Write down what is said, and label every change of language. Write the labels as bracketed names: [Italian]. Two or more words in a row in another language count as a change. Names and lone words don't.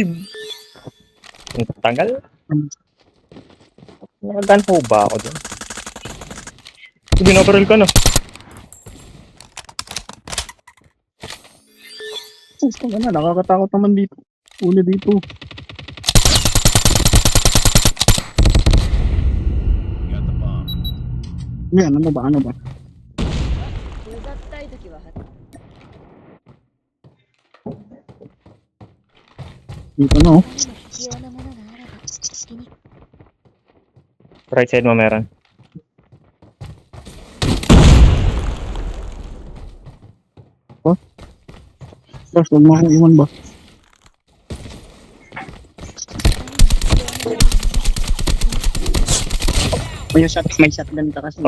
[Filipino] Ang tagal. Nakagan po ba ako dun? Binabaril ka na. Pusta ka na, nakakatakot naman dito. Uli dito. [English] Got the bomb. [Filipino] Yan, ano ba? [Japanese] うざったい時は [Filipino] Dito na, oh. [Japanese] 必要なものがあれば好きに [English] Right side [Filipino] mo meron. Boss, huwag mo akong iwan ba? May shotgun ka kasi.